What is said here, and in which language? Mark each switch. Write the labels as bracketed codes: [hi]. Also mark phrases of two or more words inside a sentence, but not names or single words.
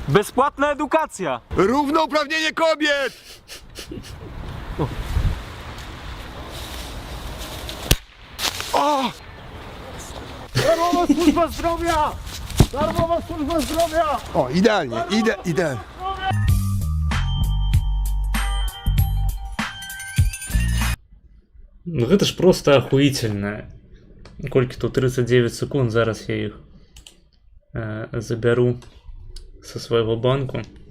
[pl] Bezpłatna edukacja! Równouprawnienie kobiet! O! Darmowa służba zdrowia! Darmowa służba zdrowia! O, idealnie, idealnie. [be] Ну гэта ж просто ахуительна. Колькі тут 39 секунд, зараз я іх забяру со свайго банку.